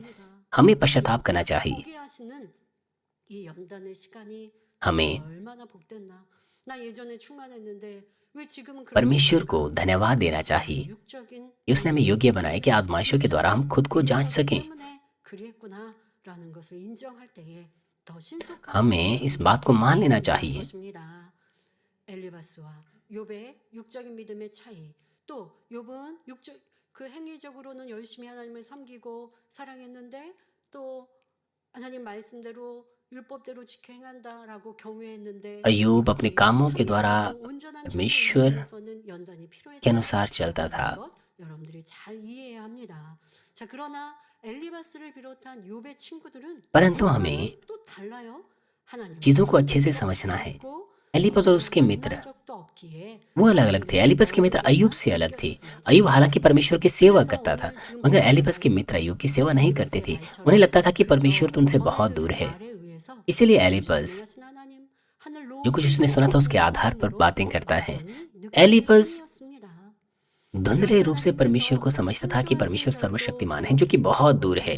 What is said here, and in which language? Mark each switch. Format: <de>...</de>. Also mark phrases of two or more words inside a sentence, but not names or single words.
<hi>हमें पश्चाताप करना चाहिए, हमें परमेश्वर को धन्यवाद देना चाहिए कि उसने हमें योग्य बनाया कि आजमाइशों के द्वारा हम खुद को जांच सकें।</hi> <ko>더 신속한</ko> <hi>हमें इस बात को मान लेना चाहिए।</hi> <ko>것입니다. 엘리바스와 욥의 육적인 믿음의 차이. 또 욥은 육적 그 행위적으로는 열심히 하나님을 섬기고 사랑했는데 또 하나님 말씀대로 율법대로 지켜 행한다라고 경외했는데</ko> <hi>अय्यूब अपने कामों के द्वारा</hi> <ko>참되고 온전한</ko> <hi>परमेश्वर</hi> <ko>정죄에서는 연단이</ko> <hi>के</hi> <ko>필요했다.</ko> <hi>अनुसार चलता था।</hi> <ko>것 여러분들이 잘 이해해야 합니다. 자, 그러나 엘리바스를 비롯한 욥의 친구들은</ko> <hi>परंतु हमें</hi> <ko>또 달라요. 하나님을</ko> <hi>चीजों को अच्छे से समझना है।</hi> <ko>믿고</ko> <hi>एलिपस और उसके मित्र</hi> <ko>만난 적도 없기에</ko> <hi>वो अलग अलग थे। एलिपस के मित्र अय्यूब से अलग थे। अय्यूब हालांकि परमेश्वर की सेवा करता था, मगर एलिपस के मित्र अय्यूब की सेवा नहीं करते थे। उन्हें लगता था कि परमेश्वर तो उनसे बहुत दूर है। इसीलिए एलिपस जो कुछ उसने सुना था उसके आधार पर बातें करता है। एलिपस धुंधले रूप से परमेश्वर को समझता था कि परमेश्वर सर्वशक्तिमान है, जो कि बहुत दूर है।</hi>